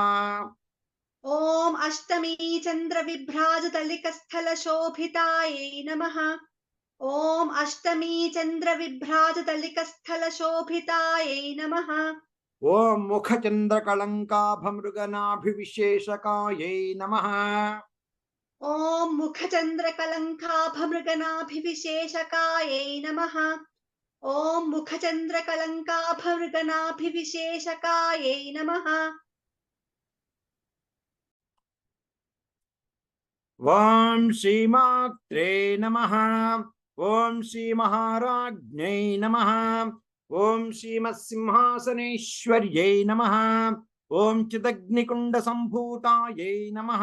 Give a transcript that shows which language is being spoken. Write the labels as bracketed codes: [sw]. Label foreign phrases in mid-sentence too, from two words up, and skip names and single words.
[sa] ఓం అష్టమీ చంద్ర విభ్రాజదలికస్థలశోభితాయై నమః. ఓం అష్టమీ చంద్ర విభ్రాజదలికస్థలశోభితాయై నమః. ఓం ముఖచంద్రకళంకాభమృగనాభివిశేషకాయై నమః. ॐ मुखचन्द्रकलङ्काभमृगनाभिविशेषकायै नमः। ॐ मुखचन्द्रकलङ्काभमृगनाभिविशेषकायै नमः। ఓం శ్రీమాత్రే నమః. ఓం శ్రీ మహారాజ్ఞై నమః. ఓం శ్రీమత్సింహాసనేశ్వర్యై నమః. ఓం చిదగ్నికుండ సంభూతాయై నమః.